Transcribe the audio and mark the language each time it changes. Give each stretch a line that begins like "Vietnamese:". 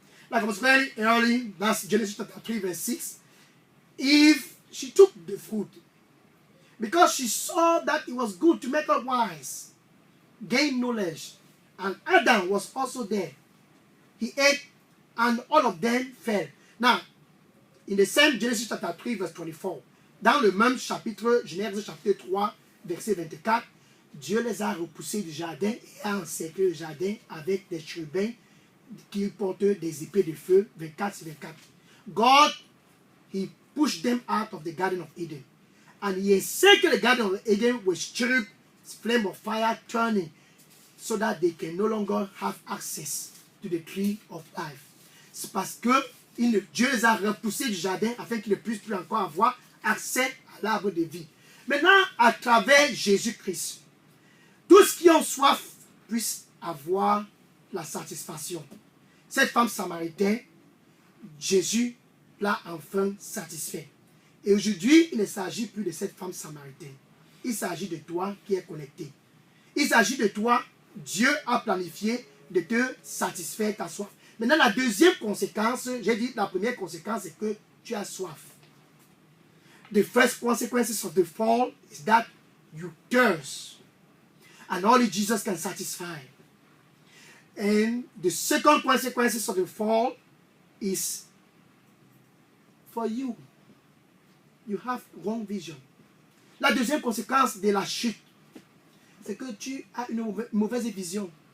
English: Like I was very early, that's Genesis chapter 3, verse 6. Eve, she took the fruit because she saw that it was good to make her wise, gain knowledge. And Adam was also there. He ate, and all of them fell. Now, in the same Genesis chapter 3, verse 24,
French: dans le même chapitre, Genèse chapitre 3, verset 24, Dieu les a repoussés du jardin et a encerclé le jardin avec des chérubins qui portent des épées de feu, 24-24.
English: God, he pushed them out of the Garden of Eden. And he encircled the Garden of Eden with cherub, flame of fire turning, so that they can no longer have access to the tree of life.
French: C'est parce que Dieu les a repoussés du jardin afin qu'ils ne puissent plus encore avoir accès à l'arbre de vie. Maintenant, à travers Jésus-Christ, tous qui ont soif puissent avoir la satisfaction. Cette femme samaritaine, Jésus l'a enfin satisfait. Et aujourd'hui, il ne s'agit plus de cette femme samaritaine. Il s'agit de toi qui es connecté. Il s'agit de toi, Dieu a planifié de te satisfaire ta soif. Maintenant, la deuxième conséquence, j'ai dit la première conséquence, c'est que tu as soif.
English: The first consequences of the fall is that you thirst. And only Jesus can satisfy. And the second consequences of the fall is for you. You have wrong vision.
French: La deuxième conséquence de la chute, c'est que tu as une mauvaise vision.